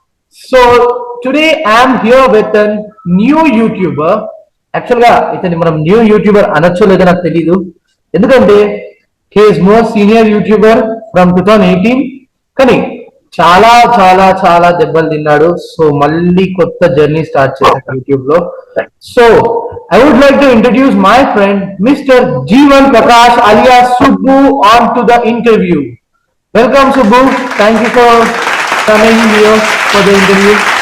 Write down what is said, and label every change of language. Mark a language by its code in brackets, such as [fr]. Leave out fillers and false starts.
[en] So today I am here with a new YouTuber. [te] Actually గా ఇతని మనం new YouTuber అనొచ్చో లేదో నాకు తెలీదు, ఎందుకంటే [en] he is more senior YouTuber from 2018. [te] కానీ చాలా చాలా చాలా దెబ్బలు తిన్నాడు. సో మళ్ళీ కొత్త జర్నీ స్టార్ట్ చేశాడు యూట్యూబ్ లో. So [en] I would like to introduce my friend Mr. Jeevan Prakash alias Subbu on to the interview. Welcome Subbu. Thank you for coming here for the interview.